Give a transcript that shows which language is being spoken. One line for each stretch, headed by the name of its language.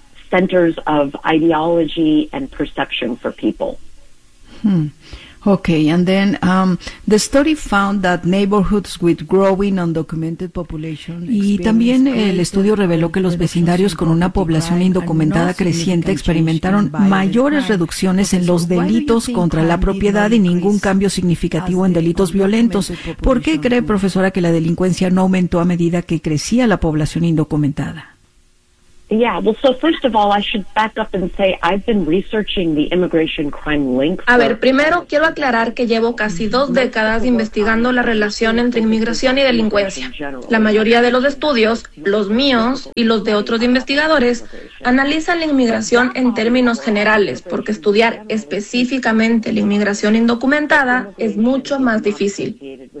English: Centers of ideology and perception for people. Okay, and then the study found that neighborhoods with growing undocumented population.
Spanish: Y también el estudio reveló que los vecindarios con una población indocumentada creciente experimentaron mayores reducciones en los delitos contra la propiedad y ningún cambio significativo en delitos violentos. ¿Por qué cree, profesora, que la delincuencia no aumentó a medida que crecía la población indocumentada?
English: Yeah, well, so first of all, I should back up and say I've been researching the immigration crime link.
Spanish: A ver, primero quiero aclarar que llevo casi dos décadas investigando la relación entre inmigración y delincuencia. La mayoría de los estudios, los míos y los de otros investigadores, analizan la inmigración en términos generales, porque estudiar específicamente la inmigración indocumentada es mucho más difícil.